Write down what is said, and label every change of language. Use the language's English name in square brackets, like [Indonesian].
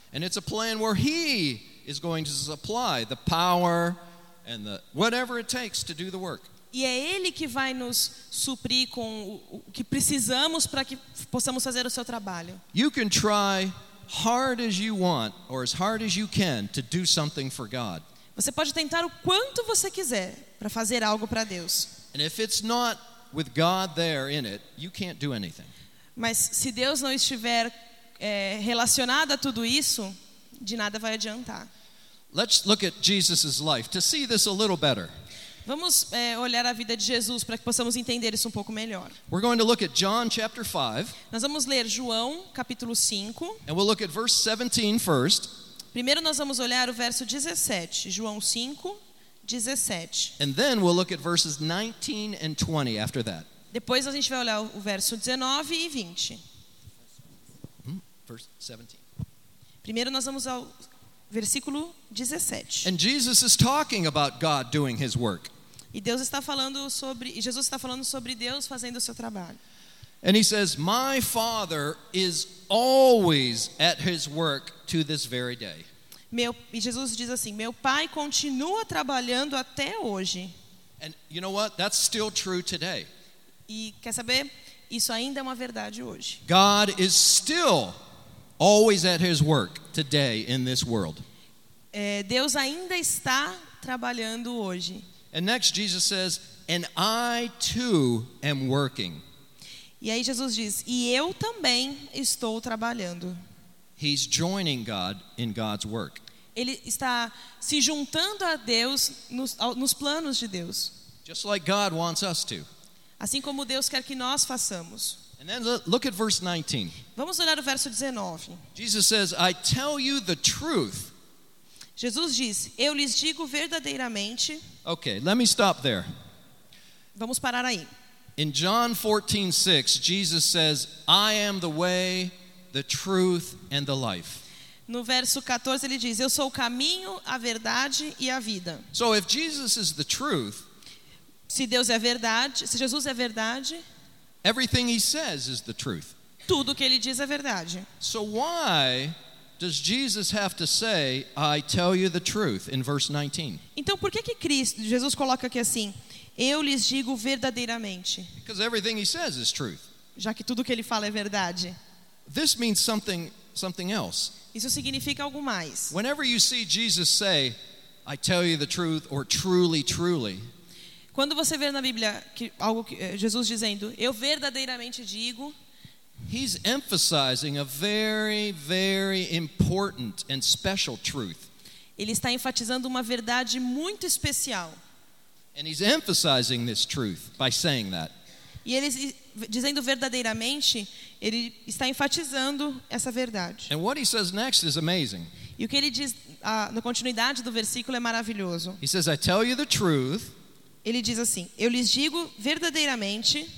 [English] And it's a plan where he is going to supply the power and the whatever it takes to do the work. [Portuguese] E é ele que vai nos suprir com o que precisamos para que possamos fazer o seu trabalho. [English] You can try hard as you want or as hard as you can to do something for God. [Portuguese] Você pode tentar o quanto você quiser para fazer algo para Deus. [English] And if it's not with God there in it, you can't do anything. [Portuguese] Mas se Deus não estiver relacionado a tudo isso, de nada vai adiantar. [English] Let's look at Jesus's life to see this a little better. [Portuguese] Vamos olhar a vida de Jesus para que possamos entender isso um pouco melhor. [English] We're going to look at John chapter 5. [Portuguese] Nós vamos ler João capítulo 5. [English] And we'll look at verse 17 first. [Portuguese] Primeiro nós vamos olhar o verso 17, João 5, 17. [English] And then we'll look at verses 19 and 20 after that. [Portuguese] Depois a gente vai olhar o verso 19 e 20. [English] Verse 17. [Portuguese] Primeiro nós vamos ao versículo 17. [English] And Jesus is talking about God doing his work. [Portuguese] E Deus está falando sobre, Jesus está falando sobre Deus fazendo o seu trabalho. [English] And he says, "My Father is always at his work to this very day." [Portuguese] E Jesus diz assim, "Meu Pai continua trabalhando até hoje." [English] And you know what? That's still true today. [Portuguese] E quer saber? Isso ainda é uma verdade hoje. [English] God is still always at his work today in this world. [Portuguese] Deus ainda está trabalhando hoje. [English] And next Jesus says, "And I too am working." [Portuguese] E aí Jesus diz, "E eu também estou trabalhando." [English] He's joining God in God's work. [Portuguese] Ele está se juntando a Deus nos planos de Deus. [English] Just like God wants us to. [Portuguese] Assim como Deus quer que nós façamos. [English] And then look at verse 19. [Portuguese] Vamos olhar o verso 19. [English] Jesus says, "I tell you the truth." [Portuguese] Jesus diz, "Eu lhes digo verdadeiramente." [English] Okay, let me stop there. [Portuguese] Vamos parar aí. [English] In John 14:6, Jesus says, "I am the way, the truth, and the life." [Portuguese] No verso 14 ele diz, "Eu sou o caminho, a verdade e a vida." [English] So if Jesus is the truth, [Portuguese] se Deus é a verdade, se Jesus é a verdade, [English] everything he says is the truth. [Portuguese] Tudo que ele diz é verdade. [English] So why does Jesus have to say, "I tell you the truth" in verse 19? [Portuguese] Então por que que Cristo, Jesus coloca aqui assim, "Eu lhes digo verdadeiramente"? [English] Because everything he says is truth. [Portuguese] Já que tudo que ele fala é verdade. [English] This means something else. [Portuguese] Isso significa algo mais. [English] Whenever you see Jesus say, "I tell you the truth" or "truly, truly," [Portuguese] quando você vê na Bíblia que algo que Jesus dizendo, "Eu verdadeiramente digo," [English] he's emphasizing a very, very important and special truth. [Portuguese] Ele está enfatizando uma verdade muito especial. [English] And he's emphasizing this truth by saying that. [Portuguese] E ele dizendo verdadeiramente, ele está enfatizando essa verdade. [English] And what he says next is amazing. [Portuguese] E o que ele diz na continuidade do versículo é maravilhoso. [English] He says, "I tell you the truth." [Portuguese] Ele diz assim, "Eu lhes digo verdadeiramente."